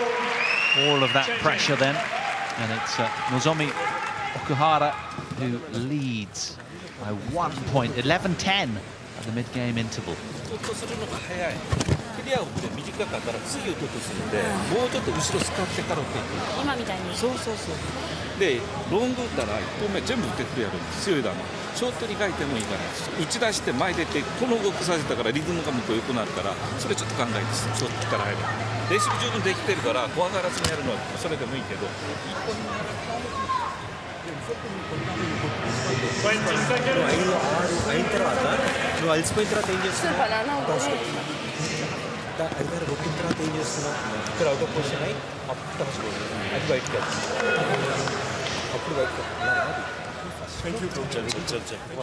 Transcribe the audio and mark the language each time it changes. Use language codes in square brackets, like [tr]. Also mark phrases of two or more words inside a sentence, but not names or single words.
[en] all of that pressure then, and it's Nozomi Okuhara who leads by 1 point, 11-10 at the mid-game interval. [ja] 打とうとするのが早い。クリアをって短かったら次打とうとするんで、もうちょっと後ろ使ってから打っていく。今みたいに。そうそうそう。で、ロング打ったら1本目全部打ってくるやろ。強い球。ショートに書いてもいいから、打ち出して前出てこの動きさせたからリズムが向こう良くなるから、それちょっと考えてショートから入る。レシピ十分できてるから怖がらずにやるのはそれでもいいけど、一本になる。 [en] 20 seconds. [te] అయిన తర్వాత నువ్వు అలసిపోయిన తర్వాత ఏం చేస్తున్నావు banana ఐదారు కొట్టిన తర్వాత ఏం చేస్తున్నావు ఇక్కడ [en] out of position [te] అయి అప్పుడు అది బయటకు అప్పుడు బయటకు [hi] चल चल चल